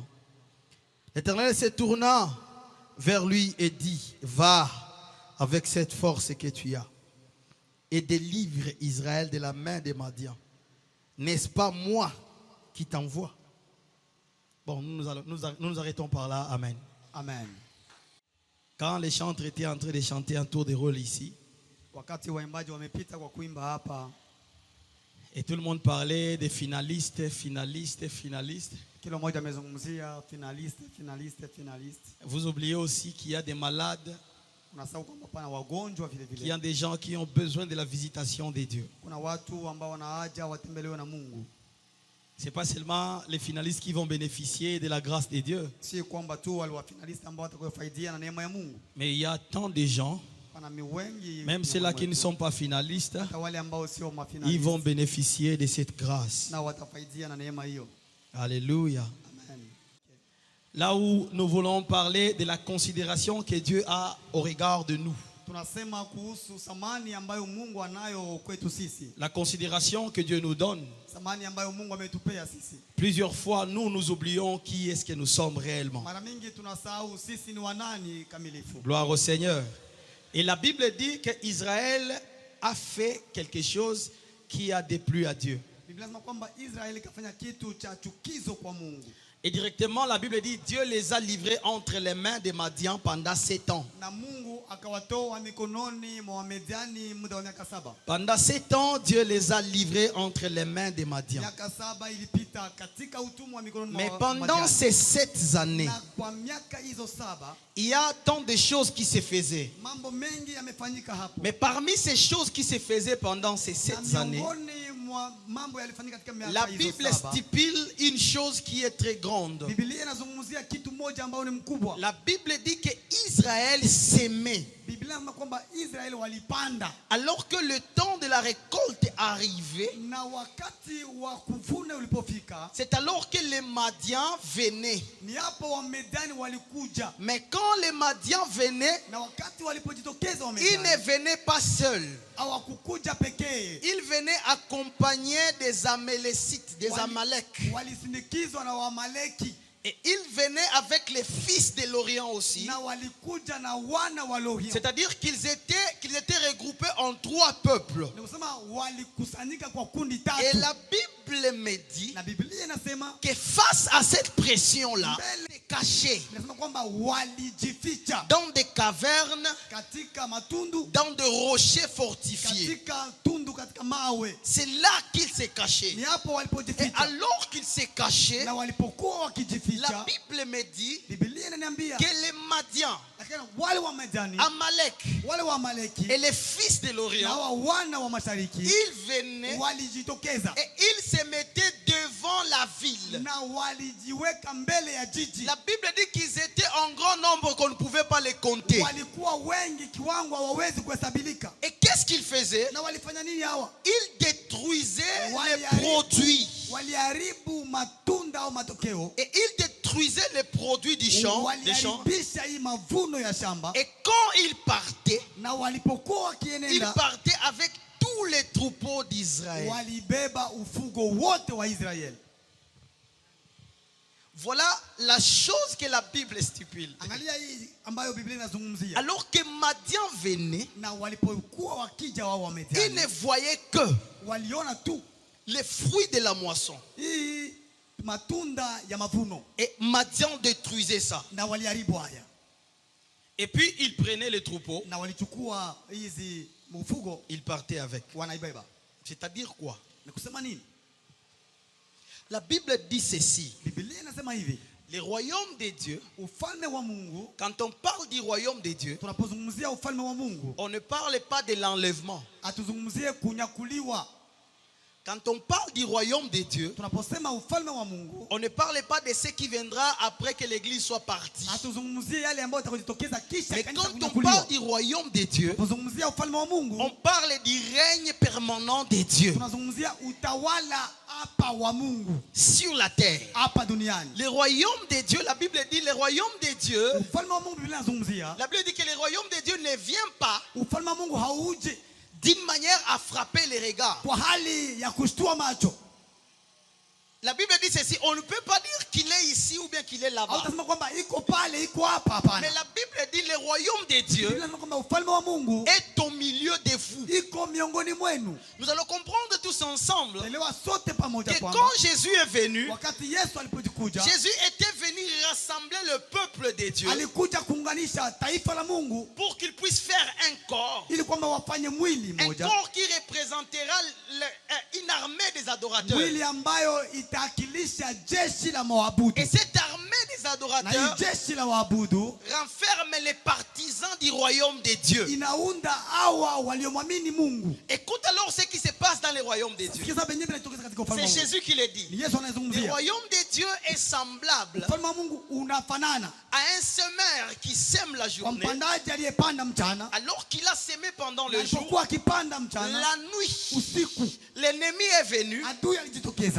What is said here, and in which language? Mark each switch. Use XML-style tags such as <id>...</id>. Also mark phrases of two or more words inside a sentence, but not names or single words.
<fr>L'Éternel se tourna vers lui et dit: va avec cette force que tu as et délivre Israël de la main des Madians. N'est-ce pas moi qui t'envoie? Bon, nous nous arrêtons par là. Amen. Amen. Quand les chantres étaient en train de chanter un tour de rôle ici,</fr> <sw>Wakati waimbaji wamepita kwa kuimba hapa,</sw> <fr>et tout le monde parlait des finalistes.</fr> <sw>kila mmoja amezungumzia finaliste.</sw> <fr>Vous oubliez aussi qu'il y a des malades,</fr> <sw>Unasahau kwamba pana wagonjwa vile</sw> <fr>qu'il y a</fr> <sw>vile.</sw> <fr>des gens qui ont besoin de la visitation de Dieu.</fr> <sw>Kuna watu ambao wana haja watembelewe na Mungu.</sw> <fr>Ce n'est pas seulement les finalistes qui vont bénéficier de la grâce de Dieu,</fr> <sw>Si kwamba tu wale wa finalist ambao watakayofaidia na neema ya Mungu.</sw> <fr>mais il y a tant de gens,</fr> <sw>Pana wengi,</sw> <fr>même ceux-là qui ne sont pas finalistes,</fr> <sw>hata wale ambao sio</sw> <fr>ils</fr> <sw>mafinalist</sw> <fr>vont bénéficier de cette grâce.</fr> <sw>na watafaidia na neema hiyo.</sw> <fr>Alléluia. Amen. Là où nous voulons parler de la considération que Dieu a au regard de nous.</fr> <sw>Tunasema kuhusu samani ambayo Mungu anayo kwetu sisi.</sw> <fr>La considération que Dieu nous donne.</fr> <sw>Samani ambayo Mungu ametupea sisi.</sw> <fr>Plusieurs fois, nous oublions qui est-ce que nous sommes réellement.</fr> <sw>Mara mingi tunasahau sisi ni wanani kamilifu.</sw> <fr>Gloire au Seigneur. Et la Bible dit qu'Israël a fait quelque chose qui a déplu à Dieu.</fr> <sw>Biblia inasema kwamba Israeli kafanya kitu cha chukizo kwa Mungu.</sw> <fr>Et directement, la Bible dit Dieu les a livrés entre les mains des Madians pendant 7 ans.</fr> <sw>Na Mungu akawatoa mikononi mwa Wamidiani muda wa miaka 7.</sw> <fr>Pendant 7 ans, Dieu les a livrés entre les mains des Madians.</fr> <sw>Miaka 7 ilipita katika utumwa mikononi mwa</sw> <fr>Mais</fr> <sw>Wamidiani.</sw> <fr>pendant ces 7 années,</fr> <sw>Na kwa miaka hizo 7</sw> <fr>il y a tant de choses qui se faisaient.</fr> <sw>mambo mengi yamefanyika hapo.</sw> <fr>Mais parmi ces choses qui se faisaient pendant ces 7 années,</fr> <sw>mambo yalifanyika katika miaka</sw> <fr>la</fr> <sw>hizo</sw> <fr>Bible</fr> <sw>7.</sw> <fr>stipule une chose qui est très grande.</fr> <sw>Biblia inazungumzia kitu moja ambao ni mkubwa.</sw> <fr>La Bible dit que Israël s'aimait.</fr> <sw>Biblia inasema kwamba Israeli walipanda.</sw> <fr>Alors que le temps de la récolte arrivait,</fr> <sw>Na wakati wa kuvuna ulipofika,</sw> <fr>c'est alors que les Madians venaient.</fr> <sw>ni hapo Wamidiani walikuja.</sw> <fr>Mais quand les Madians venaient,</fr> <sw>Na wakati walipojitokeza</sw> <fr>ils</fr> <sw>Wamidiani,</sw> <fr>ne venaient pas seuls.</fr> <sw>hawakukuja pekee.</sw> <fr>Ils venaient accompagnés des Amélécites, des Amalek.</fr> <sw>Walisindikizwa na Waamaleki.</sw> <fr>Et ils venaient avec les fils de l'Orient aussi.</fr> <sw>Na walikuja na wana wa Elohim.</sw> <fr>C'est-à-dire qu'ils étaient regroupés en 3 peuples.</fr> <sw>Ni kusema walikusanyika kwa kundi 3.</sw> <fr>Et la Bible me dit</fr> <sw>Na Biblia inasema</sw> <fr>que face à cette pression-là,</fr> <sw>mbele</sw> <fr>cachés</fr> <sw>inasema kwamba walijificha</sw> <fr>dans des cavernes,</fr> <sw>katika matundu,</sw> <fr>dans des rochers fortifiés.</fr> <sw>katika tundu, katika mawe.</sw> <fr>C'est là qu'ils se cachaient.</fr> <sw>Ni hapo</sw> <fr>Et</fr> <sw>walipojificha.</sw> <fr>alors qu'ils se cachaient,</fr> <sw>Na walipokuwa</sw> <fr>la</fr> <sw>wakijificha,</sw> <fr>Bible me dit</fr> <sw>Biblia inaniambia</sw> <fr>que les Madians,</fr> <sw>lakini wale wa Midiani,</sw> <fr>Amalek</fr> <sw>wale wa Amaleki</sw> <fr>et les fils de</fr> <sw>na</sw> <fr>l'Orient,</fr> <sw>wa wana wa mashariki</sw> <fr>ils venaient</fr> <sw>walijitokeza</sw> <fr>et ils se mettaient devant la ville.</fr> <sw>na walijiweka mbele ya jiji.</sw> <fr>La Bible dit qu'ils étaient en grand nombre qu'on ne pouvait pas les compter.</fr> <sw>Walikuwa wengi kiwango hawawezi kuhesabilika.</sw> <fr>Et qu'est-ce qu'ils faisaient?</fr> <sw>Na walifanya nini hawa?</sw> <fr>Ils détruisaient les produits.</fr> <sw>Waliharibu matunda au matokeo.</sw> <fr>Et ils détruisaient les produits du champ. Des champs.</fr> <sw>Waliharibisha hii mavuno ya shamba.</sw> <fr>Et quand ils partaient,</fr> <sw>Na walipokuwa</sw> <fr>ils</fr> <sw>wakienenda,</sw> <fr>partaient avec tous tous les troupeaux d'Israël.</fr> <sw>walibeba ufugo wote wa Israeli.</sw> <fr>Voilà la chose que la Bible stipule.</fr> <sw>Angalia hii ambayo Biblia inazungumzia.</sw> <fr>Alors que Madian venait,</fr> <sw>Na walipokuwa wakija wao wa</sw> <fr>ils</fr> <sw>Midiani,</sw> <fr>ne voyaient que</fr> <sw>waliona tu</sw> <fr>les fruits de la moisson.</fr> <sw>hii matunda ya mavuno,</sw> <fr>Et Madian détruisait ça.</fr> <sw>na waliharibu haya,</sw> <fr>Et puis il prenait les troupeaux,</fr> <sw>na walichukua hizi mfugo</sw> <fr>il partait avec.</fr> <sw>wanaibeba.</sw> <fr>C'est-à-dire quoi?</fr> <sw>Ni kusema nini?</sw> <fr>La Bible dit ceci.</fr> <sw>Biblia inasema hivi,</sw> <fr>Le royaume de Dieu,</fr> <sw>ufalme wa Mungu,</sw> <fr>quand on parle du royaume de Dieu,</fr> <sw>tunapozungumzia ufalme wa Mungu,</sw> <fr>on ne parle pas de l'enlèvement.</fr> <sw>atuzungumzie kunyakuliwa.</sw> <fr>Quand on parle du royaume de Dieu,</fr> <sw>Tunaposema ufalme wa Mungu,</sw> <fr>on ne parle pas de ce qui viendra après que l'église soit partie.</fr> <sw>atuzungumzie yale ambayo yatakayotokeza kisha</sw> <fr>Mais</fr> <sw>kanisa</sw> <fr>quand on</fr> <sw>kunyakuliwa.</sw> <fr>parle du royaume de Dieu,</fr> <sw>Tunapozungumzia ufalme wa Mungu,</sw> <fr>on parle du règne permanent de Dieu</fr> <sw>tunazungumzia utawala hapa wa Mungu</sw> <fr>sur la terre.</fr> <sw>hapa duniani.</sw> <fr>Le royaume de Dieu, la Bible dit, le royaume de Dieu,</fr> <sw>Ufalme wa Mungu, Biblia inazungumzia</sw> <fr>la Bible dit que le royaume de Dieu ne vient pas</fr> <sw>ufalme wa Mungu hauje</sw> <fr>d'une manière à frapper les regards.</fr> <sw>kwa hali ya kushtua macho.</sw> <fr>La Bible dit ceci, on ne peut pas dire qu'il est ici ou bien qu'il est là-bas.</fr> <sw>Hautasema kwamba iko pale iko hapa, hapana.</sw> <fr>Mais la Bible dit le royaume de Dieu</fr> <sw>Biblia inasema kwamba ufalme wa Mungu</sw> <fr>est au milieu de vous.</fr> <sw>iko miongoni mwenu.</sw> <fr>Nous allons comprendre tous ensemble</fr> <sw>Elewa sote pamoja</sw> <fr>que</fr> <sw>kwamba</sw> <fr>quand Jésus est venu,</fr> <sw>wakati Yesu alipojikuja,</sw> <fr>Jésus était venu rassembler le peuple de Dieu</fr> <sw>alikuja kuunganisha taifa la Mungu</sw> <fr>pour qu'il puisse faire un corps.</fr> <sw>ili kwamba wafanye mwili</sw> <fr>Un</fr> <sw>mmoja,</sw> <fr>corps qui représentera une armée des adorateurs.</fr> <sw>mwili ambayo itaakilisha jeshi la maabudu.</sw> <fr>Et cette armée des</fr> <sw>Na hii</sw> <fr>adorateurs</fr> <sw>jeshi la waabudu</sw> <fr>renferme les partisans du royaume de Dieu.</fr> <sw>inaunda hawa waliomwamini Mungu.</sw> <fr>Écoute alors ce qui se passe dans le royaume de Dieu.</fr> <sw>Sikiza benye vinatokeza katika ufalme</sw> <fr>C'est</fr> <sw>wa Mungu.</sw> <fr>Jésus qui le dit.</fr> <sw>Ni Yesu</sw> <fr>Le</fr> <sw>anayezungumzia.</sw> <fr>royaume de Dieu est semblable</fr> <sw>Ufalme wa Mungu unafanana</sw> <fr>à un semeur qui sème la</fr> <sw>kwa</sw> <fr>journée</fr> <sw>mpandaji aliyepanda mchana,</sw> <fr>alors qu'il a semé pendant</fr> <sw>na</sw> <fr>le jour.</fr> <sw>alipokuwa akipanda mchana,</sw> <fr>La nuit,</fr> <sw>usiku</sw> <fr>l'ennemi est venu</fr> <sw>adui alijitokeza</sw>